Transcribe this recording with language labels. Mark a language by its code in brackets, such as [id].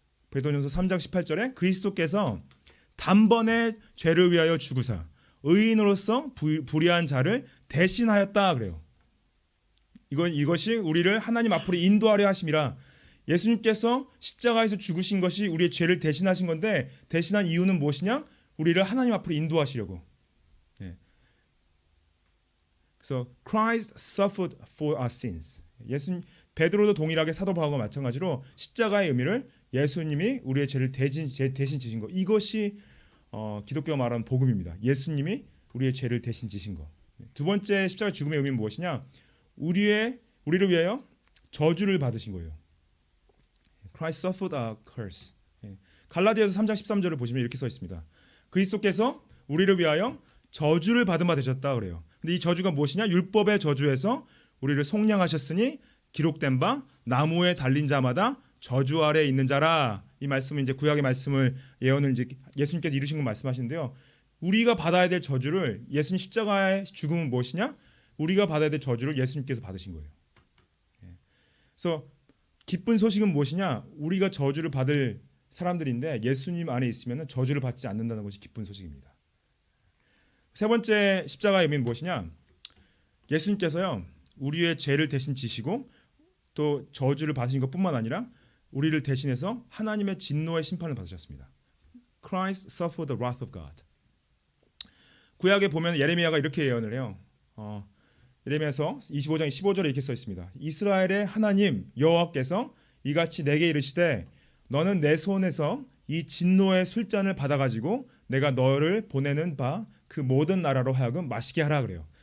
[ko] 베드로전서 3장 18절에 그리스도께서 단번에 죄를 위하여 죽으사 의인으로서 불의한 자를 대신하였다 그래요. 이것이 우리를 하나님 앞으로 인도하려 하심이라. 예수님께서 십자가에서 죽으신 것이 우리의 죄를 대신하신 건데 대신한 이유는 무엇이냐? 우리를 하나님 앞으로 인도하시려고. [en] 그래서 Christ suffered for our sins. [ko] 베드로도 동일하게 사도 바울과 마찬가지로 십자가의 의미를 예수님이 우리의 죄를 대신 지신 것. 이것이 기독교가 말하는 복음입니다. 예수님이 우리의 죄를 대신 지신 것. 두 번째 십자가 죽음의 의미는 무엇이냐? 우리를 위하여 저주를 받으신 거예요. [en] Christ suffered our curse. [ko] 갈라디아서 3장 13절을 보시면 이렇게 써 있습니다. 그리스도께서 우리를 위하여 저주를 받은 바 되셨다 그래요. 근데 이 저주가 무엇이냐? 율법의 저주에서 우리를 속량하셨으니 기록된 바 나무에 달린 자마다 저주 아래 있는 자라. 이 말씀은 이제 구약의 말씀을 예언을 이제 예수님께서 이루신 거 말씀하시는데요. 우리가 받아야 될 저주를 예수님 십자가의 죽음은 무엇이냐? 우리가 받아야 될 저주를 예수님께서 받으신 거예요. 그래서 기쁜 소식은 무엇이냐? 우리가 저주를 받을 사람들인데 예수님 안에 있으면 저주를 받지 않는다는 것이 기쁜 소식입니다. 세 번째 십자가의 의미는 무엇이냐? 예수님께서요. 우리의 죄를 대신 지시고 또 저주를 받으신 것뿐만 아니라 우리를 대신해서 하나님의 진노의 심판을 받으셨습니다. [en] Christ suffered the wrath of God. [ko] 구약에 보면 예레미야가 이렇게 예언을 해요. 예레미야서 25장 15절에 이렇게 써 있습니다. 이스라엘의 하나님 여호와께서 이같이 내게 이르시되 너는 내 손에서 이 진노의 술잔을 받아가지고 내가 너를 보내는 바 그 모든 나라로 하여금 마시게 하라 그래요.